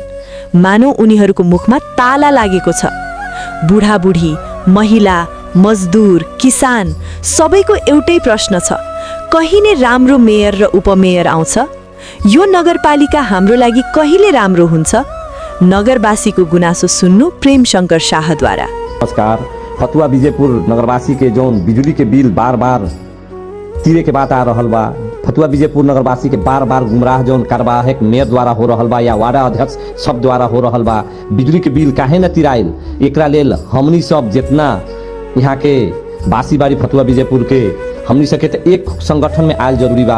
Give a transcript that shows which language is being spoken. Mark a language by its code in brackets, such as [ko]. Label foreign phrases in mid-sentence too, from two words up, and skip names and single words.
[ne] मानौ उनीहरूको मुखमा ताला लागेको छ। बुढाबुढी, महिला, मजदुर, किसान सबैको एउटै प्रश्न छ, कहिले राम्रो मेयर र उपमेयर आउँछ? यो नगरपालिका हाम्रो लागि कहिले राम्रो हुन्छ? नगरवासीको गुनासो सुन्नु प्रेम शंकर शाहद्वारा। नमस्कार। [bho] फतुवा विजयपुर नगरवासी के जौन बिजुली के बिल बार बार तीरे के बात आ रहल बा, फतुवा विजयपुर नगरवासी के बार बार गुमराह जौन कार्यवाहक मेयर द्वारा हो रहल बा या वार्ड अध्यक्ष सब द्वारा हो रहल बा, बिजुली के बिल काहे न तिराइल, एकरा लेल हमनी सब जितना यहाँ के बासी बारी फतुवा विजयपुर के हमनी सके तो एक संगठन में आयल जरूरी बा।